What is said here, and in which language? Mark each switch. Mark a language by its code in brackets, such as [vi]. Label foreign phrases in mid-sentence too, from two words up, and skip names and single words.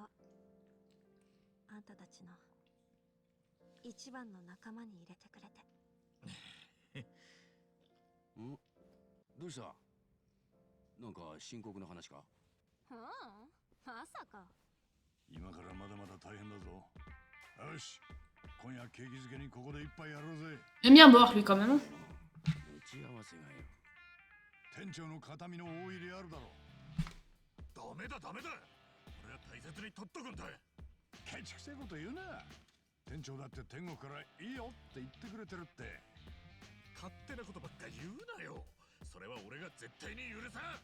[ja] あんたたちの一番の仲間に入れてくれて。ん？どうした？なんか深刻な話か？まさか。今からまだまだ大変だぞ。よし、今夜景気づけにここで一杯やろうぜ。 [fr] Aime bien boire lui quand même. [ja] 打ち合わせがよ。店長の形見の大入りあるだろ。ダメだダメだ。俺は大切に取っとくんだ。ケチくせえこと言うな。店長だって天国からいいよって言ってくれてるって。勝手なことばっか言うなよ。それは俺が絶対に許さん。